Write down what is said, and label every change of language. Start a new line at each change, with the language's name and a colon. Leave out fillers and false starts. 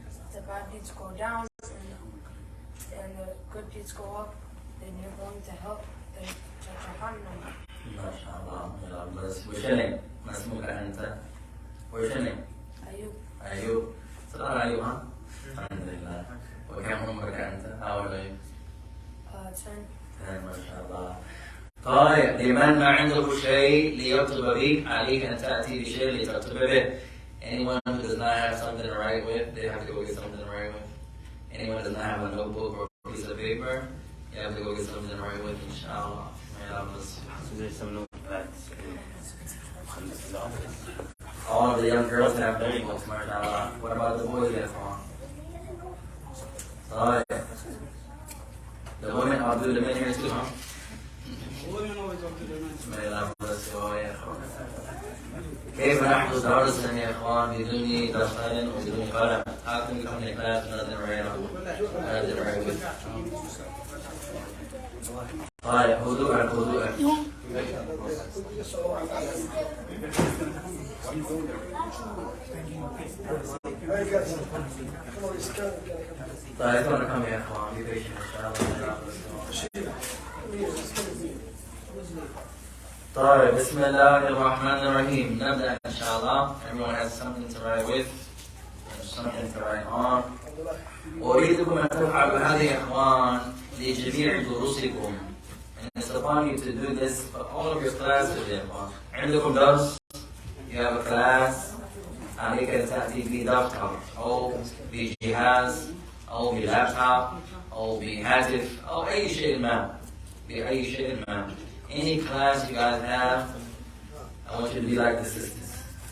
English: If the bad deeds go down and the good deeds go up, then you're going to help the Jahannam. MashaAllah. What's your name? Masmuka Anta. What's your name? Ayub. Salam Ayub, huh? Alhamdulillah.
Arabic: وكم عمرك أنت؟
English: How old are you? 10.
Arabic: ما شاء الله. طيب لمن ما عنده شيء ليكتب به عليك أن تأتي بشيء لتكتب به.
English: Anyone who does not have something to write with, they have to go get something to write with. Anyone who does not have a notebook or a piece of paper, you have to go get something to write with, inshallah. May Allah bless you. There's some notepads in the office. All of the young girls have notebooks, mashallah. What about the boys that fall?
Arabic: طيب.
English: The women all do the men here too, huh? May Allah bless you all, يا أخوان.
Arabic: كيف نحفظ درسا يا إخوان بدون دفتر وبدون قلم؟
English: How can we come to class with nothing to write on? Nothing to write with.
Arabic: طيب هدوءا. طيب أنا كم يا إخوان
English: be patient
Arabic: إن شاء الله. طيب بسم الله الرحمن الرحيم. نبدأ إن شاء الله.
English: Everyone has something to write with and something to write on.
Arabic: أريدكم أن تفعلوا هذه يا إخوان لجميع دروسكم.
English: And it's upon you to do this for all of your classes يا إخوان.
Arabic: عندكم درس.
English: You have a class.
Arabic: عليك أن تأتي بدفتر أو بجهاز أو بلابتوب أو بهاتف أو أي شيء ما. بأي شيء ما.
English: Any class you guys have, I want you to be like the sisters.